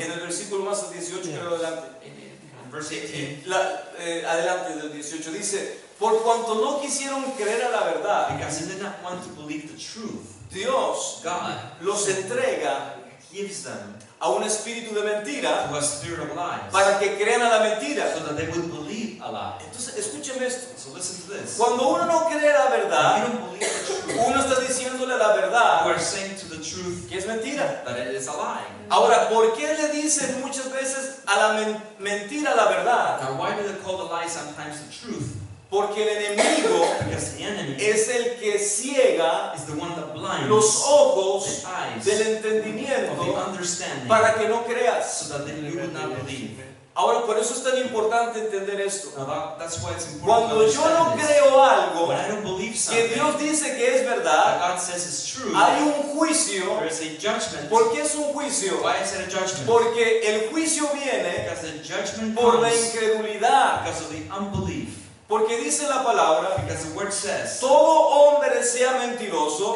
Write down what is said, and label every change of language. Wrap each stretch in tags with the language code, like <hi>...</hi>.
<es>en el versículo más 18, creo adelante.</es> <en>in verse 18,</en> <es>Adelante del 18 dice, por cuanto no quisieron creer a la verdad,</es> <en>because they did not want to believe the truth,</en> <es>Dios</es> <en>God</en> <es>los entrega</es> <en>gives them</en> <es>a un espíritu de mentira</es> <en>to a spirit of lies,</en> <es>para que crean a la mentira.</es> <en>so that they would believe a lie.</en> <es>Entonces, escúcheme esto.</es> <en>So listen to this.</en> <es>Cuando uno no cree la</es> <en>When you</en> <es>verdad,</es> <en>don't believe the truth,</en> <es>uno está diciéndole a la</es> <en>you</en> <es>verdad</es> <en>are saying to the truth</en> <es>que es mentira.</es> <en>that it is a lie.</en> <es>Ahora, ¿por qué le dicen muchas veces a la mentira la verdad?</es> <en>Now, why do they call the lie sometimes the truth?</en> <es>Porque el enemigo</es> <en>Because the enemy</en> <es>es el que ciega</es> <en>is the one that blinds</en> <es>los ojos</es> <en>the eyes</en> <es>del</es> <en>of the</en> <es>entendimiento</es> <en>understanding,</en> <es>para que no creas.</es> <en>so that then you would not believe.</en> <es>Ahora, por eso es tan importante entender esto.</es> <en>Now that's why it's important to</en> <es>Cuando yo no</es> <en>understand this.</en> <es>creo algo</es> <en>When I don't believe</en> <es>que</es> <en>something</en> <es>Dios dice que es</es> <en>that</en> <es>verdad,</es> <en>God says is true,</en> <es>hay un juicio.</es> <en>there is a judgment.</en> <es>¿Por qué es un juicio?</es> <en>Why is it a judgment?</en> <es>Porque el juicio viene</es> <en>Because the judgment</en> <es>por la</es> <en>comes</en> <es>incredulidad.</es> <en>because of the unbelief.</en> <es>Porque dice la palabra,</es> <en>Because the word says,</en> <es>todo hombre sea mentiroso,</es>